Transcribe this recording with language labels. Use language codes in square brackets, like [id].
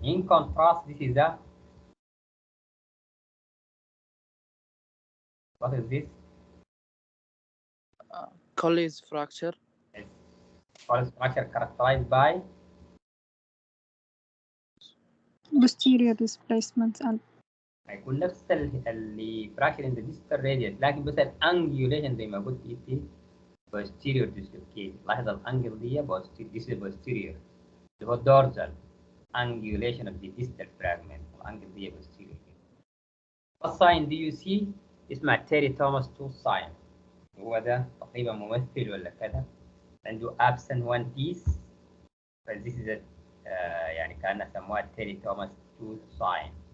[en] In contrast, this is a what is this? Colles fracture. Yes. Colles fracture characterized by Posterior displacement and [ar] هيكون نفس اللي [en] fracture in the distal radius، [ar] لكن بس الانجوليشن زي ما قلت انت posterior dislocation. [en] لاحظ الانجل دي this is posterior اللي هو dorsal angulation of the distal fragment. [ar] الانجل دي posterior. [en] What sign do you see؟ اسمه Terry Thomas 2 sign. [ar] هو ده تقريبا ممثل ولا كذا، عنده absent one piece، فthis is يعني كأنه سموها تيري توماس 2 sign.